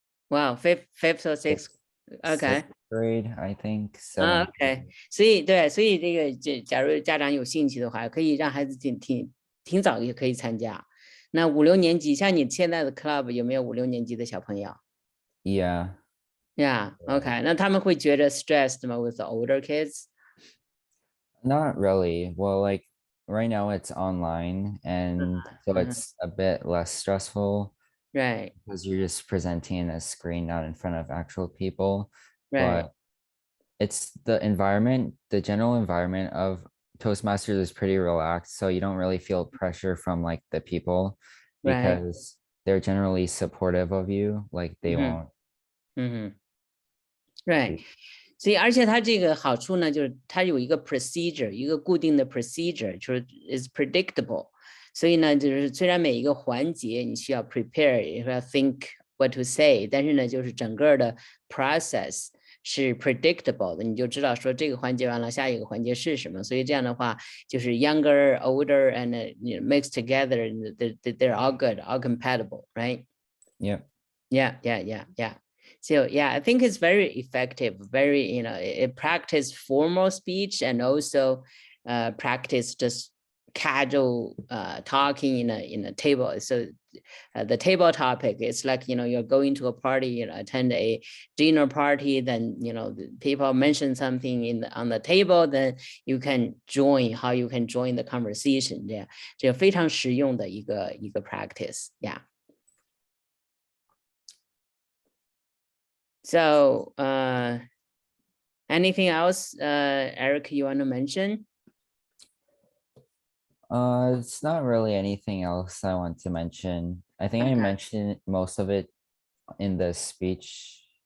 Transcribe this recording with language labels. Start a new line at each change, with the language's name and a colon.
English: Wow, fifth or sixth. Okay. sixth grade, I think. 啊 Seventh.
Chinese: ，OK，所以这个假如家长有兴趣的话，可以让孩子挺早也可以参加。那5、6年级，像你现在的 club 有没有5、6年级的小朋友
English: Yeah. ？Yeah，OK，
Chinese: 那他们会觉得
English: stressed 吗 with the older kids？ Not really. Well, like right now it's online, and so it's a bit less stressful Right, because you're just presenting a screen, not in front of actual people. right, But it's the environment, the general environment of Toastmasters is pretty relaxed, so you don't really feel pressure from like the people right. because they're generally supportive of you. Like they won't. right.
Chinese: 所以，而且它这个好处呢，就是它有一个 procedure，一个固定的 procedure，就是
English: is predictable。
Chinese: 所以呢，就是虽然每一个环节你需要 prepare，也要
English: think what to say，
Chinese: 但是呢，就是整个的 process 是 predictable 的，你就知道说这个环节完了，下一个环节是什么。所以这样的话，就是
English: younger, older, and mixed together, they're all good, all compatible, right? Yep. Yeah. So yeah, I think it's very effective. Very, it practice formal speech and also practice just casual talking in a table. So the table topic is like, you're going to a party, attend a dinner party, then, the people mention something on the table, then you can join, how you can join the conversation.
Chinese: Yeah, 这个非常实用的一个 practice.
English: Yeah. So, anything else, Eric, you want to mention? It's not really anything else I want to mention. I think I Okay. mentioned most of it in the speech.